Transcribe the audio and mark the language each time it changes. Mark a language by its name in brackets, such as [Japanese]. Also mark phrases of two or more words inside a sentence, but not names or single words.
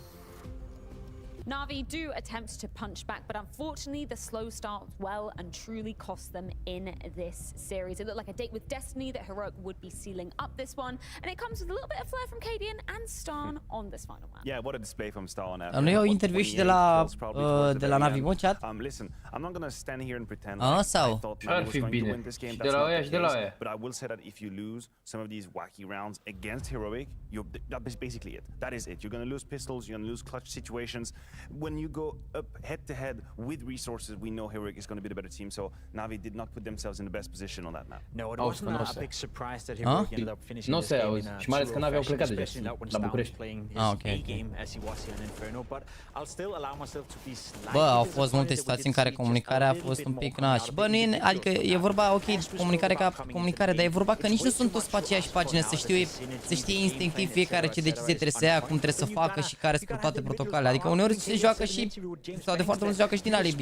[English] NaVi do attempt to punch back, but unfortunately the slow start well and truly cost them in this series. It looked like a date with destiny that Heroic would be sealing up this one, and it comes with a little bit of flair from Cadian and Starn on this final map. Yeah, what a display from Starn. [Romanian] Nu e o interviu și de la NaVi, mă, chat? [English] Listen, I'm not gonna stand here and pretend [Romanian] sau? [English] I thought NaVi was going to win this game. That's not the case. But I will say that if you lose some of these wacky rounds against Heroic, that's basically it. That is it. You're gonna lose pistols, you're gonna lose clutch situations. When you go up head-to-head with resources, we know Heroic is going to be the better team, so NaVi did not put themselves in the best position on that map. No, it wasn't a big surprise that Heroic ended up finishing this game in a true fashion, especially not when Starn was playing his A-game as he was here in Inferno, but I'll still allow myself to be slightly. [Romanian] Bă, au fost multe situații în care comunicarea a fost un pic naș. Bă, nu e, adică e vorba, ok, comunicare ca comunicare, dar e vorba că nici nu sunt toți pe aceeași pagină, să știe instinctiv fiecare ce decizie trebuie să ia, cum trebuie să facă și care sunt toate protocolele. Adică uneori se joacă și sau de foarte mult se joacă și din alibi.